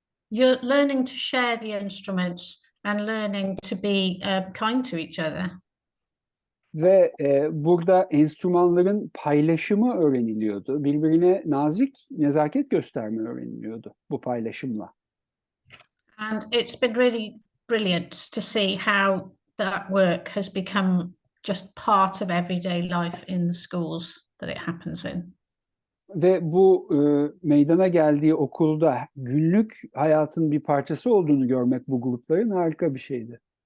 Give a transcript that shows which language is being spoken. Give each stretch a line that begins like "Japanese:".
English: You're learning to share the instruments and learning to be kind to each other.
Turkish: Ve burada enstrümanların paylaşımı öğreniliyordu. Birbirine nezaket gösterme öğreniliyordu bu paylaşımla.
English: And it's been really brilliant to see how that work has become just part of everyday life in the schools that it happens in.
Turkish: Ve bu meydana geldiği okulda günlük hayatın bir parçası olduğunu görmek bu grupların harika bir şeydi.